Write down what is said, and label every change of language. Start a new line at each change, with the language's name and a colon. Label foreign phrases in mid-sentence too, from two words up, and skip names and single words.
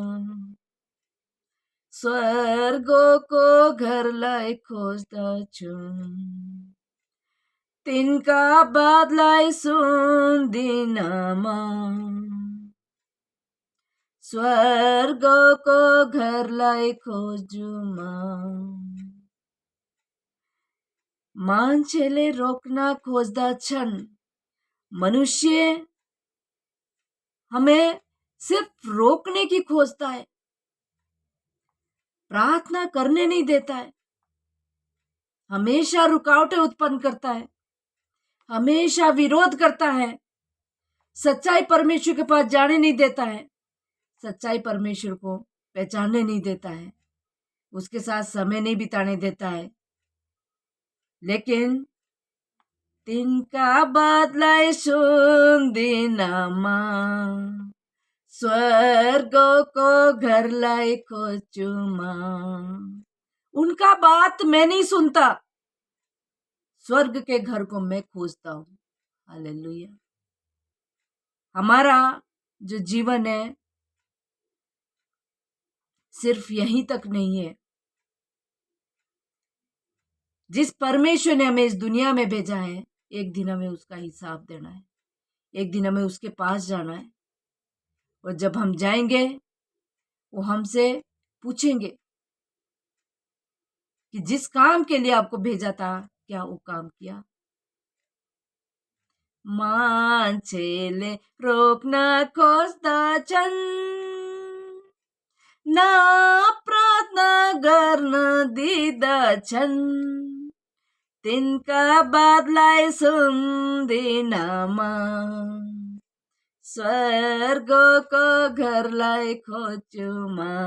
Nepali: स्वर्गको घरलाई खोज्दछु, तिनका बातलाई सुन्दिन म, स्वर्गको घरलाई खोज्छु म। मान्छेले रोक्न खोज्दछन्,
Hindi: मनुष्य हमें सिर्फ रोकने की खोजता है, प्रार्थना करने नहीं देता है, हमेशा रुकावटें उत्पन्न करता है, हमेशा विरोध करता है, सच्चाई परमेश्वर के पास जाने नहीं देता है, सच्चाई परमेश्वर को पहचानने नहीं देता है, उसके साथ समय नहीं बिताने देता है।
Nepali: लेकिन तिनका बातलाई सुन्दिन म, स्वर्गको घरलाई खोज्छु म।
Hindi: उनका बात मैं नहीं सुनता, स्वर्ग के घर को मैं खोजता हूँ। हालेलुया। हमारा जो जीवन है सिर्फ यहीं तक नहीं है। जिस परमेश्वर ने हमें इस दुनिया में भेजा है, एक दिन हमें उसका हिसाब देना है, एक दिन हमें उसके पास जाना है। और जब हम जाएंगे वो हमसे पूछेंगे कि जिस काम के लिए आपको भेजा था क्या वो काम किया।
Nepali: मान्छेले रोक्न खोज्दछन्, न प्रार्थना दिँदछन् तिनका बातलाई सुन्दिनमा, स्वर्गको घरलाई खोज्छुमा।